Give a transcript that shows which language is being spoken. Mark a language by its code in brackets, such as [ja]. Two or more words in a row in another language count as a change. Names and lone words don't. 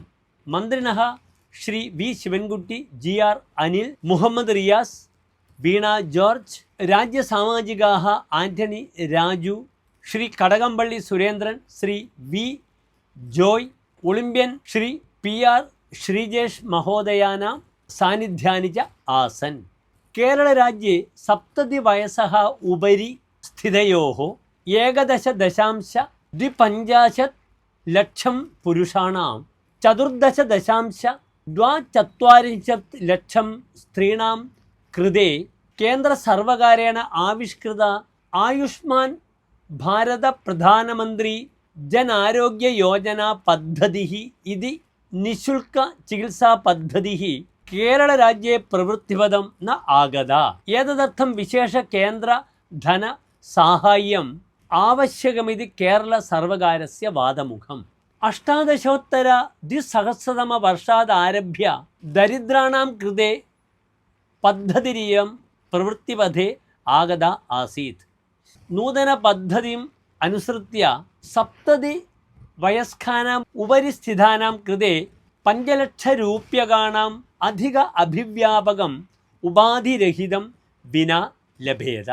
[sa] मन्त्रिणः श्री वी शिवन्कुट्टी, GR अनिल, मुहम्मद रियास, वीणा जॉर्ज, राज्य सामाजिकाः आंटनी राजू, श्री कड़कम्पल्ली सुरेन्द्रन, श्री वी जोय, ओलिम्पियन श्री PR श्रीजेश महोदयानां सानिध्यानि च आसन्. केरल राज्ये 70 वयसः उपरि स्थितयोः 11.25 लक्षं पुरुषाणां 14.24 ലക്ഷം സ്ത്രീണാം കൃതേ കേന്ദ്ര സർവകാരേണ ആവിഷ്കൃത ആയുഷ്മാൻ ഭാരത പ്രധാനമന്ത്രി ജൻ ആരോഗ്യ യോജന പദ്ധതി ഇതി നിശുൽക ചികിത്സാ പദ്ധതി കേരള രാജ്യേ പ്രവൃത്തിപദം ന ആഗത. ഏതദർത്ഥം വിശേഷ കേന്ദ്ര ധന സാഹായ്യം ആവശ്യകമിതി കേരള സർവകാരസ്യ വാദമുഖം. 1800 वर्षादारभ्य दरिद्राणां कृते पद्धतिरियं प्रवृत्तिपथे आगता आसीत्. नूतनपद्धतिम् अनुसृत्य 70 वयस्कानाम् उपरि स्थितानां कृते 5 लक्षरूप्यकाणाम् अधिक अभिव्यापकम् उपाधिरहितं विना लभेत.